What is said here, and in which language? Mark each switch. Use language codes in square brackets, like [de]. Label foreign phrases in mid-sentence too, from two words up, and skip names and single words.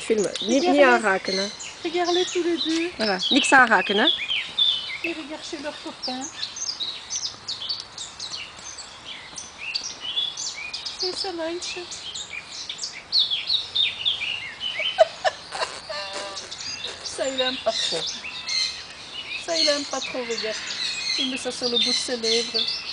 [nl] film. Niet aanraken, hè. [fr] Regarde-les tous les deux. Voilà. [nl] Niks aanraken, hè. [fr] Ils regardent chez leurs copains. C'est ça, meisje. Ça, il aime pas trop. Ça, il aime pas trop, regarde. Il met ça sur le bout de ses lèvres.